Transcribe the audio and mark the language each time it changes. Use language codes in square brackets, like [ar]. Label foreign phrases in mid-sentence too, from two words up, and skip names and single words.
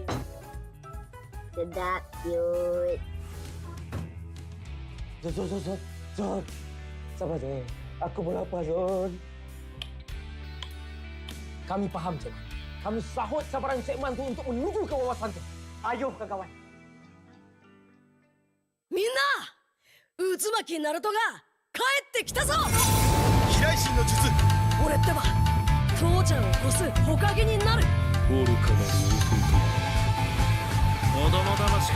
[ms] Sedap, cute. Zon. Sabar Zon. Aku pun lapar Zon. Kami faham Zon. Kami sahut sabaran segmen tu untuk menuju ke wawasan tu. Ayuh kawan-kawan. [ja] みんな渦巻きナルトが帰ってきたぞ。飛来神の術、俺ってば父ちゃんを越す火影になる。愚かなる弟、子供騙しか。